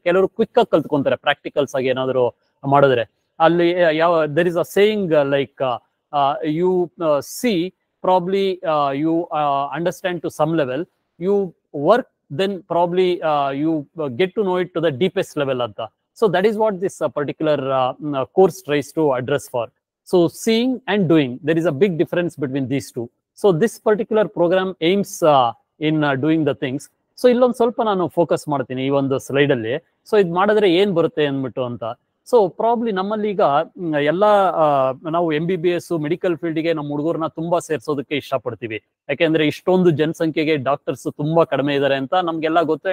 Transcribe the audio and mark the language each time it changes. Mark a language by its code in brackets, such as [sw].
[kn] ಕೆಲವರು ಕ್ವಿಕ್ ಆಗಿ ಕಲ್ತ್ಕೊಂತಾರೆ ಪ್ರಾಕ್ಟಿಕಲ್ಸ್ ಆಗಿ ಏನಾದ್ರು ಮಾಡಿದ್ರೆ. [en] ಅಲ್ಲಿ there is a saying like you see probably you understand to some level, you work then probably you get to know it to the deepest level ಅಂತ. So that is what this particular course tries to address for. So seeing and doing, there is a big difference between these two. So this particular program aims in doing the things. [kn] So illond ಸ್ವಲ್ಪ ನಾನು focus ಮಾಡ್ತೀನಿ ಈ ಒಂದು slide ಅಲ್ಲಿ. So ಇದು ಮಾಡಿದ್ರೆ ಏನ್ ಬರುತ್ತೆ ಅಂದ್ಬಿಟ್ಟು ಅಂತ. ಸೊ ಪ್ರಾಬ್ಲಿ ನಮ್ಮಲ್ಲಿ ಈಗ ಎಲ್ಲ ನಾವು MBBS ಮೆಡಿಕಲ್ ಫೀಲ್ಡ್ಗೆ ನಮ್ಮ ಹುಡುಗರನ್ನ ತುಂಬಾ ಸೇರ್ಸೋದಕ್ಕೆ ಇಷ್ಟಪಡ್ತೀವಿ. ಯಾಕೆಂದ್ರೆ ಇಷ್ಟೊಂದು ಜನಸಂಖ್ಯೆಗೆ ಡಾಕ್ಟರ್ಸ್ ತುಂಬಾ ಕಡಿಮೆ ಇದ್ದಾರೆ ಅಂತ ನಮ್ಗೆಲ್ಲ ಗೊತ್ತು.